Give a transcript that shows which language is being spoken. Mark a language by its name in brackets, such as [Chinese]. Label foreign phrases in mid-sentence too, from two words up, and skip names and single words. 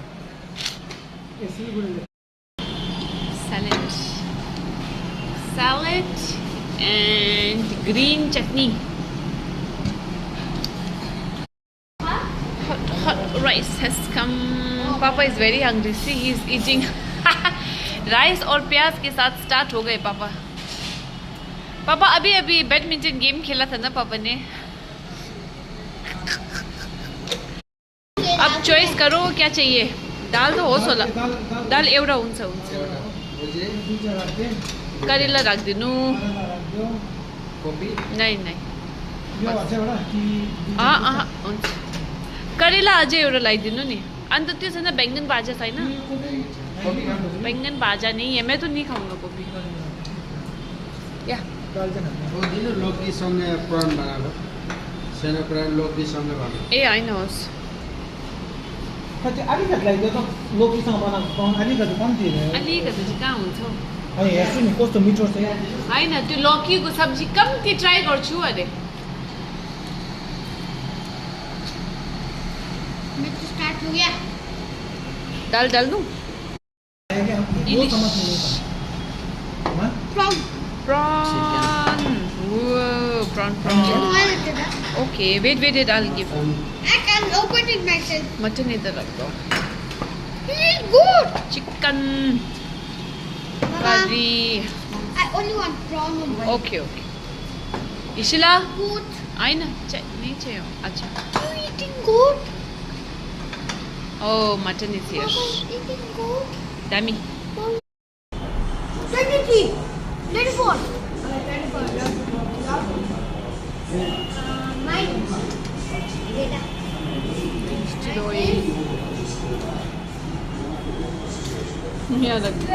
[English] Salad and green chutney. Hot rice has come. Papa is very hungry. See, he is eating [Hindi] राइस और प्याज के साथ स्टार्ट हो गए पापा। पापा अभी बैडमिंटन गेम खेला था ना पापा ने। अब चॉइस करो क्या चाहिए। [Nepali] दाल तो हो सोला दाल एउटा हुन्छ करेला राखिदिनु। नहीं हुन्छ करेला अझै एउटा लगाइदिनु नि। अन्त त्यो छैन बैंगन भाजा छैन? [Hindi] बैंगन भाजा नहीं है, मैं तो नहीं खाऊंगा गोभी। [Nepali] या ए होइन होस्। अलिकति लगाइदियो त लोकीसँग बनाएको पाउनु अलिकति कम्ती अलिकति चाहिँ कहाँ हुन्छ? अनि हेर्छु नि कस्तो मिठो छ। होइन त्यो लौकीको सब्जी कम्ती ट्राई गर्छु अरे। [Hindi] मिर्च स्टार्ट हो गया। [Nepali] दाल डाल्नु? [English] Prawn. Prawn. Whoa, prawn. Okay, wait, I'll give. I can open it myself. [Hindi] Mutton इधर रख दो। [English] It is good. Chicken. Mama, Curry. I only want prawn only. Okay. इशिला? Good. [Hindi] आइन नहीं चाहिए। अच्छा। [English] You eating good? Oh, mutton is here. Mama, eating good. Dummy. 23. 24. 9. [Hindi] यहाँ रख।